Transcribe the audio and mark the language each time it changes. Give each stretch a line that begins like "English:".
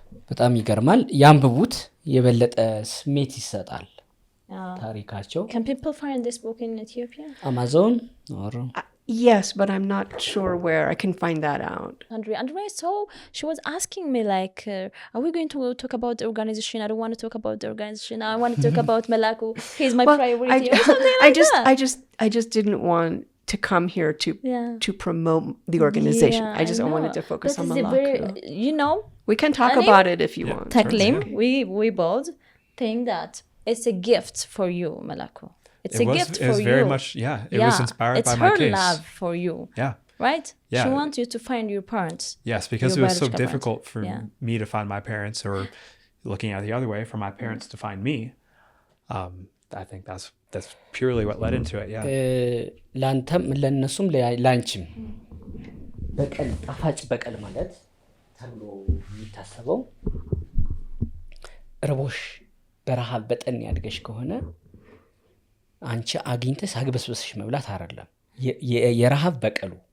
Amharic: በጣም ይገርማል። ያንብቡት፣ የበለጠ ስሜት ይሰጣል ታሪካቸው።
English: Can people find this book in Ethiopia? Amazon or Yes, but I'm not sure where I can find that out. Andrea, so she was asking me like, are we going to talk about the organization? I don't want to talk about the organization. I want to talk about Malaku. He's my priority or something like that. I just didn't want to come here to promote the organization. Yeah, I wanted to focus on Malaku. You know, we can talk about it if you want. Taklim, we both think that it's a gift for you, Malaku. It's a gift for you. It was very much, it was inspired by my case. It's her love for you. Yeah. Right? Yeah. She wants you to find your parents. Yes, because it was so difficult for me to find my parents, or looking at it the other way, for my parents to find me. I think that's purely what led into it, yeah.
Amharic: ለአንተም ለእነሱም ለአንቺም በቀል ጣፋጭ በቀል ማለት ተብሎ የሚታሰበው ረቦሽ በረሃብ በጠን ያድገሽ ከሆነ አንቺ አግኝተሽ አግበስበስሽ መብላት አይደለም። የረሃብ በቀሉ